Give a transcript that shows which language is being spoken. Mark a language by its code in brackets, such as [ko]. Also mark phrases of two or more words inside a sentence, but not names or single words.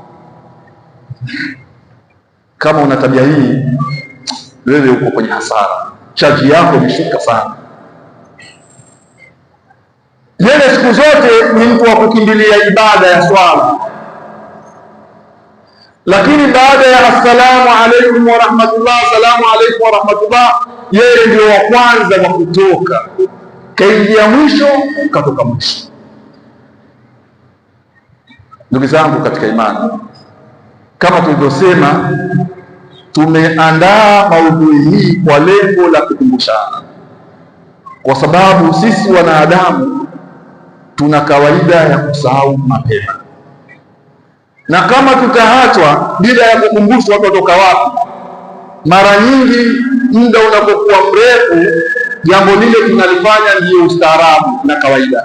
[sw] Kama una tabia hii, wewe uko kwenye hasara, chaji yako imeshuka sana. Yeye siku zote ni mtu wa kukimbilia ibada ya swala, lakini baada ya [ar] السلام عليكم ورحمة الله, السلام عليكم ورحمة الله, [sw] yeye ndio wa kwanza wa kutoka, kaingia mwisho, katoka mwisho. Ndugu zangu katika imani, kama tulivyosema, tumeandaa maudhui hii kwa lengo la kukumbushana, kwa sababu sisi wanadamu tuna kawaida ya kusahau mapema, na kama tutaachwa bila ya kukumbushwa watotoka wapi, mara nyingi muda unapokuwa mrefu, jambo lile tunalifanya ndiyo ustaarabu na kawaida.